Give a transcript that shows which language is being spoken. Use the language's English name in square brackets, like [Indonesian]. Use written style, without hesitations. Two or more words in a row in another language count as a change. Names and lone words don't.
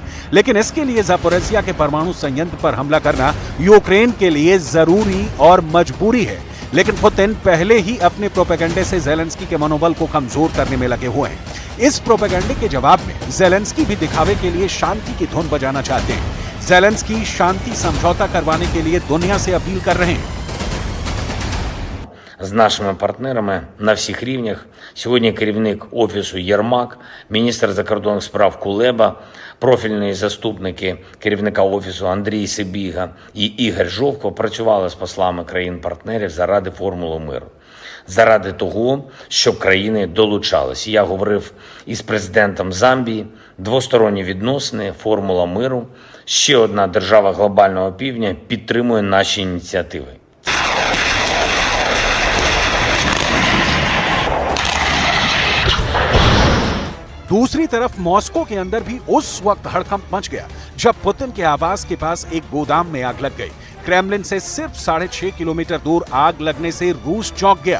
[Hindi] लेकिन इसके लिए ज़ैपोरिज़िया के परमाणु संयंत्र पर हमला करना यूक्रेन के लिए जरूरी और मजबूरी है। लेकिन पुतिन पहले ही अपने प्रोपेगेंडे से ज़ेलेंस्की के मनोबल को कमजोर करने में लगे हुए हैं। इस प्रोपेगेंडे के जवाब में ज़ेलेंस्की भी दिखावे के लिए शांति की धुन बजाना चाहते हैं। ज़ेलेंस्की शांति समझौता करवाने के लिए दुनिया से अपील कर रहे हैं। [Ukrainian] З нашими партнерами на всіх рівнях. Сьогодні керівник Офісу Єрмак, міністр закордонних справ Кулеба, профільні заступники керівника Офісу Андрій Сибіга і Ігор Жовко працювали з послами країн-партнерів заради формули миру. Заради того, щоб країни долучалися. Я говорив із президентом Замбії, двосторонні відносини, формула миру. Ще одна держава глобального півдня підтримує наші ініціативи. [Hindi] दूसरी तरफ मॉस्को के अंदर भी उस वक्त हड़कंप मच गया जब पुतिन के आवास के पास एक गोदाम में आग लग गई। क्रेमलिन से सिर्फ 6.5 किलोमीटर दूर आग लगने से रूस चौंक गया।